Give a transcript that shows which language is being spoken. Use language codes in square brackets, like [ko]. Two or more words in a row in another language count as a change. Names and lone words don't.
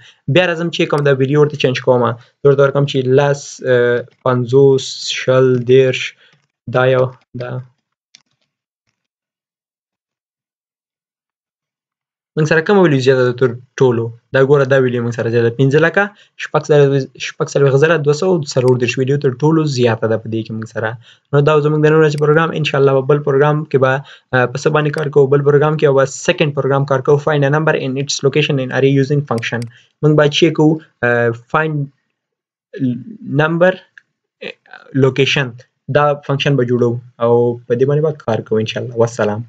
[ps] بیا راځم چې کوم دا ویډیو ورته چینج کوم، ورته ورکوم چې 50 شل 10 دا یو دا موږ سره کومه ویډیو زیاته ده تر ټولو؟ دا ګوره دا ویډیو موږ سره زیاته 5,234 ویډیو تر ټولو زیاته ده په دې کې موږ سره. نو دا زموږ د نن ورځې پروګرام. [ar] ان شاء الله [ps] بل پروګرام کې به په څه باندې کار کوو، بل پروګرام کې به [en] second program [ps] کار کوو، [en] find a number in its location in array using function. [ps] موږ باید چې کوو [en] find number location [ps] دا فنکشن به جوړو او په دې باندې به کار کوو [ar] ان شاء الله. [ps] والسلام.